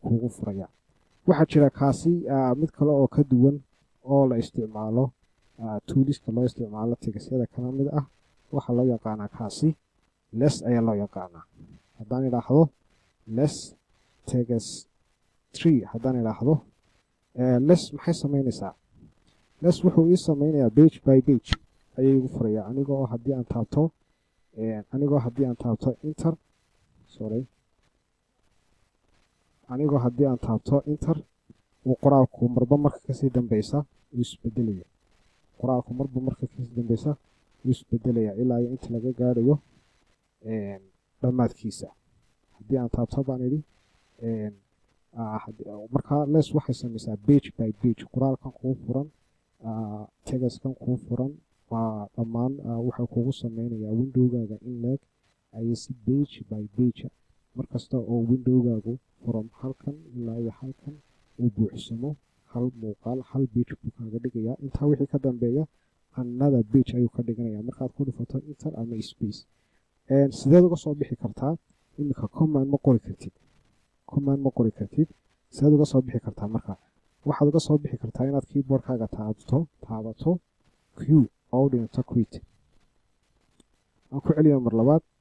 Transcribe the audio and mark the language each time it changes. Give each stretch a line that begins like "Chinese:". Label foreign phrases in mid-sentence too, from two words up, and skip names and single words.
Somali: kuugu furayaa waxaa jira kaasi mid kale oo ka duwan oo la isticmaalo tooliska loo isticmaalo tegasyada kala mid ah waxaa loo yaqaanaa kaasi less ayaa loo yaqaanaa haddaan idhaahdo less tegas 3 haddaan idhaahdo less maxay samaynaysaa less wuxuu ii sameynayaa
English: page by page
Somali: ayay igu furayaa anigoo haddii aan taabto enter uu qoraalku marba marka kasii dambeysa uu isbedelaya ilaa iyo inta laga gaarayo dhammaadkiisa haddii aan taabto baan idhi markaa less waxay samaysaa
English: page by page
Somali: qoraalkan kuu furan tegaskan kuu furan waa dhammaan waxay kugu sameynayaa windowgaaga in leeg ayay si
English: page by page
Somali: markasta oo windowgaagu furan halkan ilaa iyo halkan uu buuxsamo hal muuqaal hal page buu kaaga dhigayaa intaa wixii ka dambeeya
English: another page
Somali: ayuu ka dhiganayaa markaad ku dhufato enter ama space sideed uga soo bixi kartaa iminka command ma qori kartid sideed uga soo bixi kartaa marka waxaad uga soo bixi kartaa inaad keyboardkaaga taabato q oo dhinto quit aan ku celiyo mar labaad